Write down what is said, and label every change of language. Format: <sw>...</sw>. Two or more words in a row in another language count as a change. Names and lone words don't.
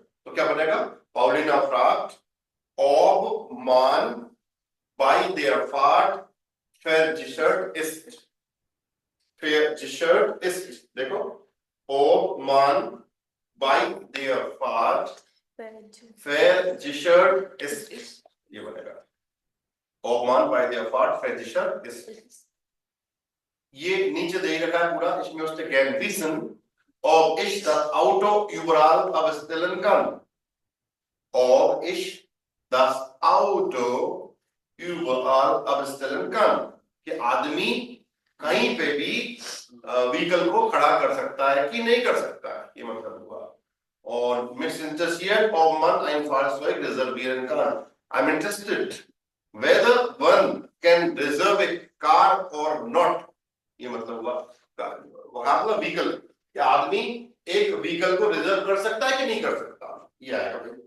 <hi>तो क्या बनेगा?</hi> <de>Paulina fragt, ob man bei der Fahrt versichert ist. Versichert ist. देखो, ob man bei der Fahrt versichert ist.</de> <hi>ये बनेगा.</hi> <de>Ob man bei der Fahrt versichert ist.</de> <hi>ये नीचे दे रखा है पूरा इसमें उसने</hi> <de>gern wissen ob ich das Auto überall abstellen kann ob ich das Auto überall abstellen kann</de> <hi>कि आदमी कहीं पे भी व्हीकल को खड़ा कर सकता है कि नहीं कर सकता है ये मतलब हुआ और</hi> <de>mich interessiert ob man ein Fahrzeug reservieren kann</de> <en>I'm interested whether one can reserve a car or not</en> <hi>ये मतलब हुआ वहां व्हीकल क्या आदमी एक व्हीकल को रिजर्व कर सकता है कि नहीं कर सकता ये आएगा</hi>